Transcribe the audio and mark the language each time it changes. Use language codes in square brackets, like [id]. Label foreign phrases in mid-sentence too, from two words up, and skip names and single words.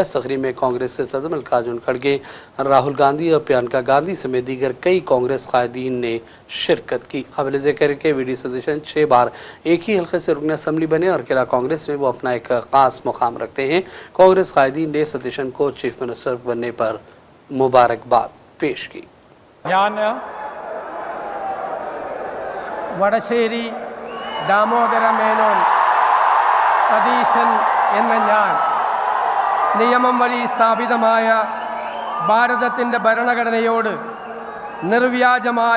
[ur] اس تقریب میں کانگریس سے صدر ملکارجن کھڑگے، راہل گاندھی اور پرینکا گاندھی سمیت دیگر کئی کانگریس قائدین نے شرکت کی. قابل ذکر کے وی ڈی. ستیشن 6 بار ایک ہی حلقے سے رکن اسمبلی بنے اور کیرالا کانگریس میں وہ اپنا ایک خاص مقام رکھتے ہیں. کانگریس قائدین نے ستیشن کو [en] chief minister [ur] بننے پر مبارکباد پیش کی. [ml] വടശ്ശേരി ദാമോദര മേനോൻ സതീശൻ എന്ന ഞാൻ നിയമം വഴി സ്ഥാപിതമായ ഭാരതത്തിൻ്റെ ഭരണഘടനയോട് നിർവ്യാജമായ